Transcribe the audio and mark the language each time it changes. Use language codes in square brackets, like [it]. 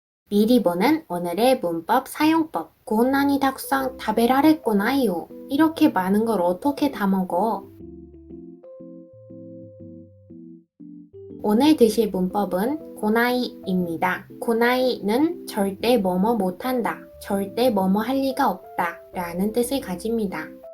[ko] 미리 보는 오늘의 문법 사용법. [ja] こんなにたくさん食べられっこないよ. [ko] 이렇게 많은 걸 어떻게 다 먹어? 오늘 드실 문법은 고나이입니다. 고나이는 절대 뭐뭐 못한다, 절대 뭐뭐 할 리가 없다 라는 뜻을 가집니다.